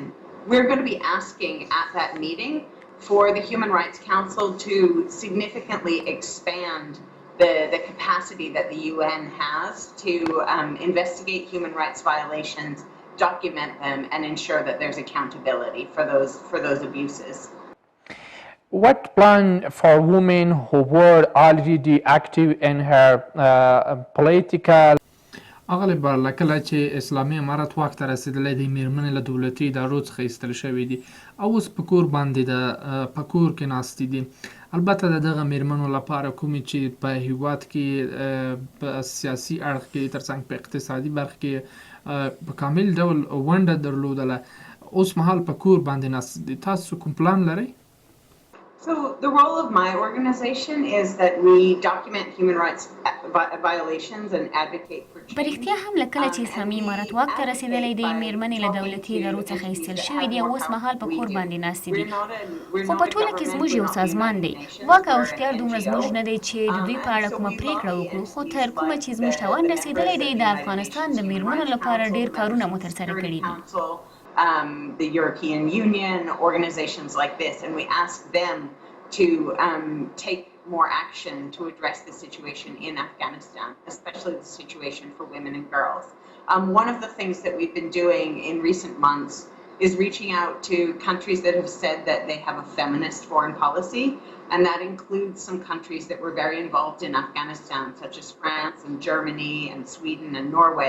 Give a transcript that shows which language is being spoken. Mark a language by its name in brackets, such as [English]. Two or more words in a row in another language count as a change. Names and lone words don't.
[English] We're going to be asking at that meeting for the Human Rights Council to significantly expand the capacity that the UN has to investigate human rights violations, document them, and ensure that there's accountability for those abuses. What plan for women who were already active in her political [Pashto] اغلې بار کله چې اسلامي امارت واک ته رسېدلی دی میرمنې له دولتي ادارو څخه ایستل شوي دي او اوس په کور باندې په کور کې ناستې دي البته د دغه میرمنو لپاره کومې چې په هیواد کې په سیاسي اړخ کې ترڅنګ په اقتصادي برخه کې په کامل ډول ونډه درلودله اوس مهال په کور باندې ناست دي تاسو کوم پلان لرئ [English] So the role of my organization is that we document human rights violations and advocate for change. [Pashto] په رښتیا هم له کله چې اسلامي امارت واک ته رسېدلی دی میرمنې له دولتي ادارو څخه ایستل شوي دي او اوس مهال په کور باندې ناستې دي خو په ټوله کې زموږ یو سازمان دی واک او اختیار دومره زموږ نه دی چې د دوی په اړه کومه پرېکړه وکړو خو تر کومه چې زموږ توان رسېدلی دی د افغانستان د میرمنو لپاره ډېر کارونه مو ترسره کړي دي [English] the European Union, organizations like this, and we ask them to take more action to address the situation in Afghanistan, especially the situation for women and girls. One of the things that we've been doing in recent months is reaching out to countries that have said that they have a feminist foreign policy, and that includes some countries that were very involved in Afghanistan, such as France and Germany and Sweden and Norway.